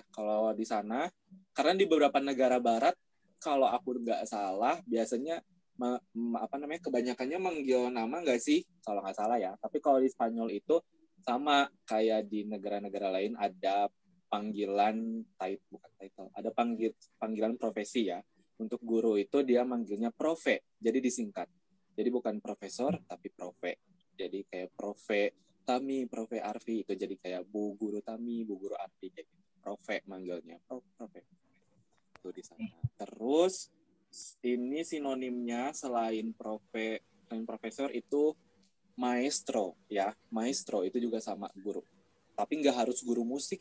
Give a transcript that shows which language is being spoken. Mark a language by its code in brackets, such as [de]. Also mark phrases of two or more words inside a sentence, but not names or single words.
[id] Kalau di sana, karena di beberapa negara Barat, kalau aku nggak salah biasanya kebanyakannya manggil nama nggak sih kalau nggak salah ya, tapi kalau di Spanyol itu sama kayak di negara-negara lain ada panggilan title, ada panggilan profesi ya. Untuk guru itu dia manggilnya profe, jadi disingkat, jadi bukan profesor tapi profe, jadi kayak profe Tami, profe Arfi itu jadi kayak Bu Guru Tami, Bu Guru Arfi, jadi profe manggilnya profe itu di sana. Terus ini sinonimnya selain profesor itu maestro ya. Maestro itu juga sama guru. Tapi nggak harus guru musik.